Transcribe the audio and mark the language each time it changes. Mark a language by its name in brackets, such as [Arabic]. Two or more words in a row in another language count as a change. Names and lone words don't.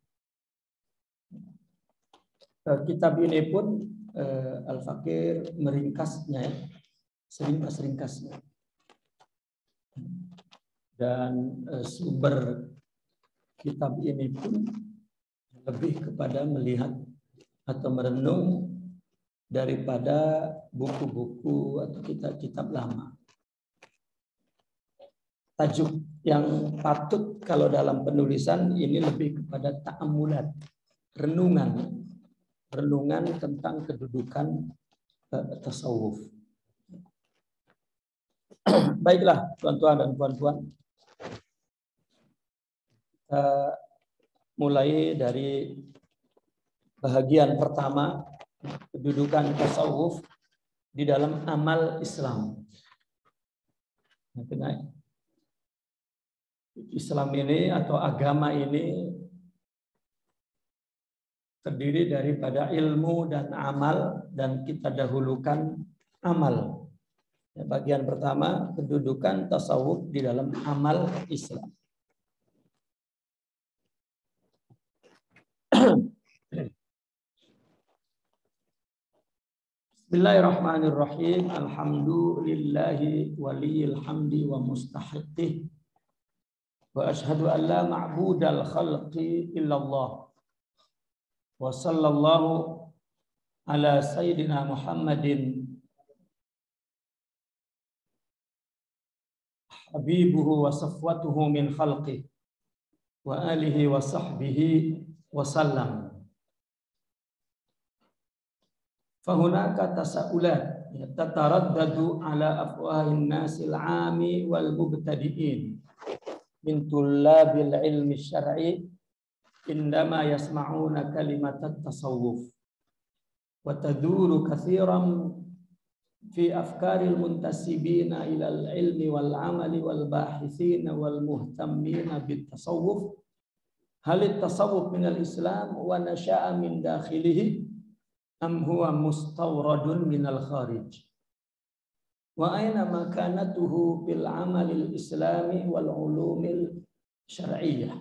[Malay] Kitab ini pun Al-Fakir meringkasnya, seringkas-ringkasnya. Dan sumber kitab ini pun lebih kepada melihat atau merenung daripada buku-buku atau kitab-kitab lama. Tajuk yang patut kalau dalam penulisan ini lebih kepada ta'amulat, renungan tentang kedudukan tasawuf. Baiklah, tuan-tuan dan puan-puan, mulai dari bahagian pertama, kedudukan tasawuf di dalam amal Islam. Islam ini atau agama ini terdiri daripada ilmu dan amal, dan kita dahulukan amal. Bagian pertama, kedudukan tasawuf di dalam amal Islam. [Arabic] بسم الله الرحمن الرحيم. الحمد لله ولي الحمد ومستحقه. وأشهد أن لا معبود الخلق إلا الله. وصلى الله على سيدنا محمد حبيبه وصفوته من خلقه وآله وصحبه وسلم. فهناك تساؤلات تتردد على أفواه الناس العامة والمبتدئين من طلاب العلم الشرعي عندما يسمعون كلمة التصوف وتدور كثيرا في أفكار المنتسبين إلى العلم والعمل والباحثين والمهتمين بالتصوف هل التصوف من الإسلام ونشأ من داخله أم هو مستورد من الخارج وأين مكانته بالعمل الإسلامي والعلوم الشرعية.